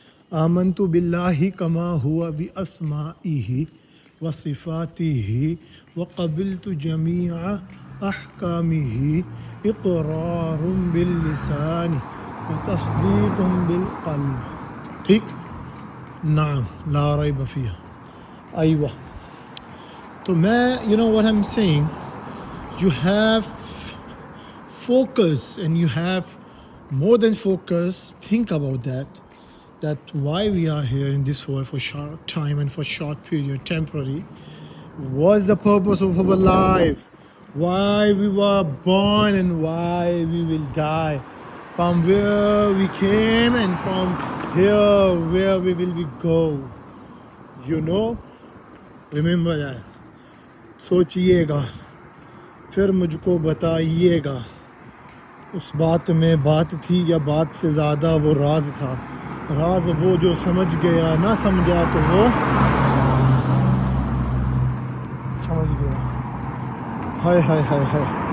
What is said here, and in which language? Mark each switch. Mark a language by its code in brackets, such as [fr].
[ar] آمنت باللہ کما ہوا باسمائہ وصفاتہ وقبلت جمیع احکامہ اقرار باللسان وتصدیق بالقلب. [ur] ٹھیک؟ [ar] نعم لا ریب فیہ. ایوہ [ur] تو میں [en] you know what I'm saying, you have focus and you have more than focus. Think about that why we are here in this world for short time and for short period, temporary. What's the purpose of our life? Why we were born and why we will die? From where we came and from here where we will be go. You know? Remember that. [ur] سوچئے گا پھر مجھ کو بتائیے گا اس بات میں بات تھی یا بات سے زیادہ وہ راز تھا. راز وہ جو سمجھ گیا نہ سمجھا تو وہ سمجھ گیا. ہائے ہائے ہائے ہائے.